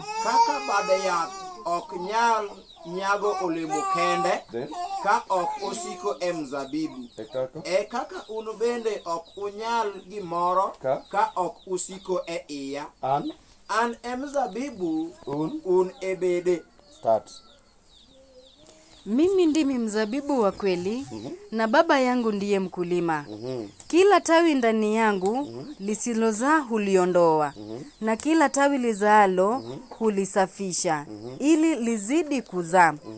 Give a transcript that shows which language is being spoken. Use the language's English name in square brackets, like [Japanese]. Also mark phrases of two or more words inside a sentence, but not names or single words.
[Luo (Kenya and Tanzania)] Kaka bade yath ok nyal nyago olemo kende ka ok osiko e mzabibu. Kaka un bende ok unyal gimoro ka ok usiko e iya. An e mzabibu, un e bede. [English] Start. [Swahili] Mimi ndimi mzabibu wa kweli na Baba yangu ndiye mkulima. Kila tawi ndani yangu lisilozaa huliondoa na kila tawi lizaalo hulisafisha ili lizidi kuzaa.